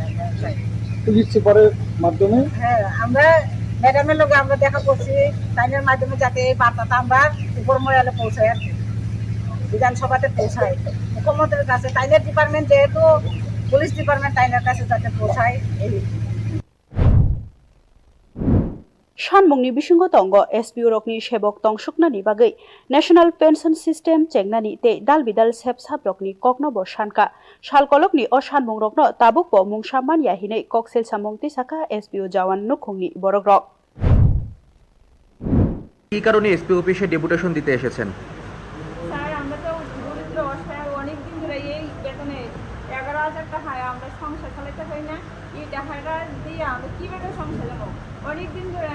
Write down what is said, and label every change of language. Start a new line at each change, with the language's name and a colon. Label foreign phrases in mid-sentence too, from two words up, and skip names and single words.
Bangla: পুলিশ সুপারের মাধ্যমে হ্যাঁ আমরা ম্যাডামের লোকে আমরা দেখা করছি তাইনের মাধ্যমে যাতে এই বার্তাটা আমরা উপর মহলে পৌঁছাই আর কি বিধানসভাতে পৌঁছাই মুখ্যমন্ত্রীর কাছে তাইনের ডিপার্টমেন্ট যেহেতু
English: police department
Bangla: তাইনের কাছে যাতে পৌঁছায় এই
Kok Borok: Shanmungni bisingo tongo SPO rokni sebok tongsuknani bagai National Pension System chengnani te dalbidal sepsap rokni kokno bo shanka salkolokni o Shanmung rokno tabukbo mungsamman ya hinai koksel samung tisaka SPO jawan nukhungni borokrok
Bangla: কি কারণে এসপি অফিসে ডেপুটেশন দিতে এসেছেন স্যার আমরা তো দরিদ্র অসহায় অনেক দিন ধরে এই বেতনে 11,000 টাকা আমরা সংসার চালাতে পারি না এই টাকাটা দিয়ে আমরা কিভাবে সংসার চালাবো অনেক দিন ধরে